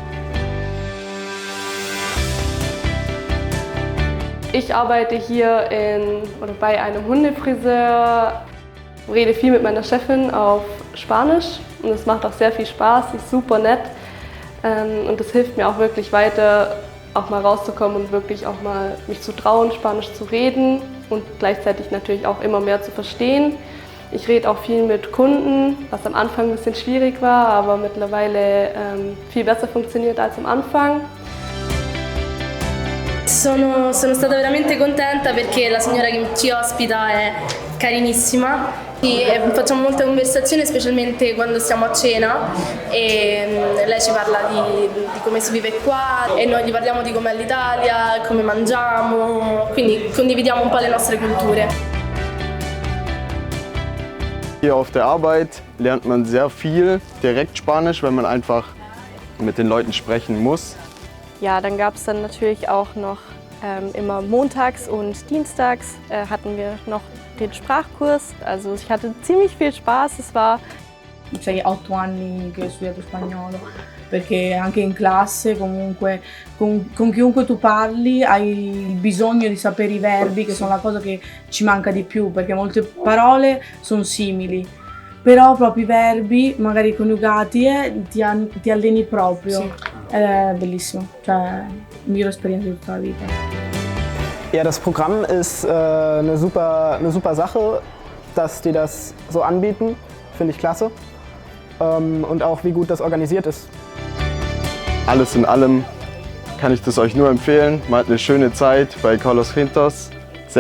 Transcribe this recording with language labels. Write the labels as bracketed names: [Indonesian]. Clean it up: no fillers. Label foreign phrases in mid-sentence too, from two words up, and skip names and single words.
[German] Ich arbeite hier bei einem Hundefriseur, rede viel mit meiner Chefin auf Spanisch und es macht auch sehr viel Spaß, sie ist super nett und das hilft mir auch wirklich weiter, auch mal rauszukommen und wirklich auch mal mich zu trauen, Spanisch zu reden und gleichzeitig natürlich auch immer mehr zu verstehen. Ich rede auch viel mit Kunden, was am Anfang ein bisschen schwierig war, aber mittlerweile viel besser funktioniert als am Anfang. [Italian] Sono stata veramente contenta perché la signora che ci ospita è carinissima e facciamo molte conversazioni, specialmente quando siamo a cena e lei ci parla di come si vive qua e noi gli parliamo di com'è l'Italia, come mangiamo, quindi condividiamo un po' le nostre culture. [German] Hier auf der Arbeit lernt man sehr viel direkt Spanisch, wenn man einfach mit den Leuten sprechen muss. Ja, dann gab es dann natürlich auch noch immer montags und dienstags hatten wir noch den Sprachkurs. Also ich hatte ziemlich viel Spaß. Es war [Italian] sei 8 anni che ho studiato spagnolo, perché anche in classe comunque con chiunque tu parli hai il bisogno di sapere i verbi, che sono la cosa che ci manca di più, perché molte parole sono simili, però proprio i verbi magari coniugati ti alleni proprio. Sì. È bellissimo, cioè migliore esperienza di tutta la vita. [German] Ja, das Programm ist eine super Sache, dass die das so anbieten, finde ich klasse. Und auch wie gut das organisiert ist. Alles in allem kann ich das euch nur empfehlen. Man hat eine schöne Zeit bei Carlos Quintos.